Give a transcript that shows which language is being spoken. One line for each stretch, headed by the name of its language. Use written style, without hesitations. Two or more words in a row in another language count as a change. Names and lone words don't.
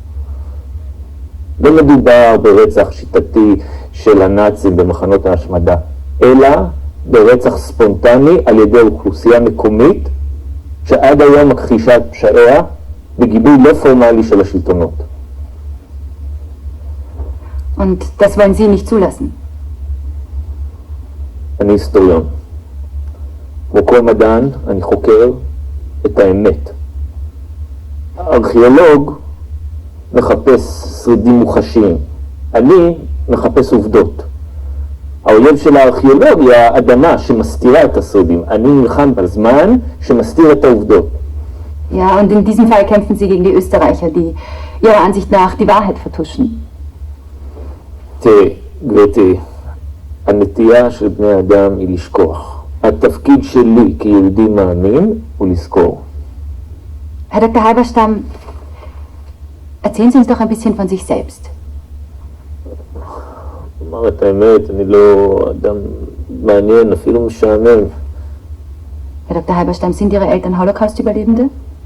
Hebrew: לא מדובר ברצח שיטתי של הנאצים במחנות ההשמדה, אלא ברצח ספונטני על ידי אוכלוסייה מקומית שעד היום מכחישה את פשעיה בגיבוי לא פורמלי של השלטונות.
German: Und das wollen Sie nicht zulassen?
Hebrew: אני היסטוריון. כמו כל מדען, אני חוקר את האמת. הארכיאולוג מחפש שרידים מוחשיים. אני מחפש עובדות. האויב של הארכיאולוג היא האדמה שמסתירה את השרידים. אני נלחם בזמן שמסתיר את העובדות.
German: Ja, und in diesem Fall kämpfen Sie gegen die Österreicher, die Ihrer Ansicht nach die Wahrheit vertuschen.
Hebrew: תראי, גברתי, הנטייה של בני אדם היא לשכוח. התפקיד שלי כיהודי מאמין הוא לזכור.
German: Herr Dr. Halberstam, erzählen Sie uns doch ein bisschen von sich selbst.
Hebrew: אומר את האמת, אני לא אדם מעניין, אפילו משעמם.
German: Herr Dr. Halberstam, sind Ihre Eltern Holocaust-Überlebende?